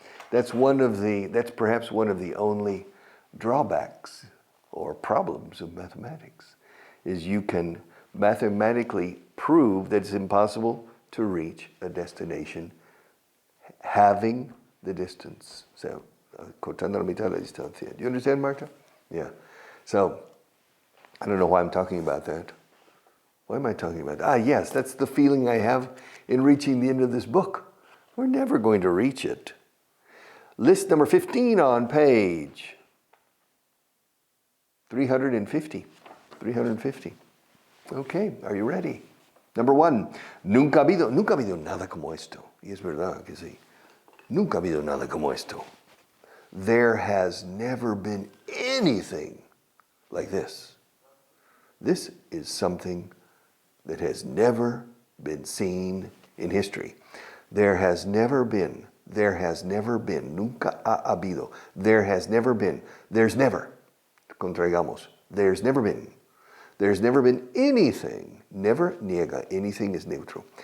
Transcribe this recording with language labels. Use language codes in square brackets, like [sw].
[en] That's perhaps one of the only drawbacks or problems of mathematics, is you can mathematically prove that it's impossible to reach a destination having the distance. [es] So, cortando la mitad de la distancia. [en] Do you understand, Marta? Yeah. So, I don't know why I'm talking about that. Why am I talking about that? Yes, that's the feeling I have in reaching the end of this book. We're never going to reach it. List number 15 on page 350. 350. Okay, are you ready? [es] Number 1, nunca ha habido nada como esto. Y es verdad que sí. Nunca ha habido nada como esto. [en] There has never been anything like this. This is something that has never been seen in history. There has never been, [es] nunca ha habido, [en] there has never been, there's never, contraigamos, there's never been anything, never niega, anything is neutral.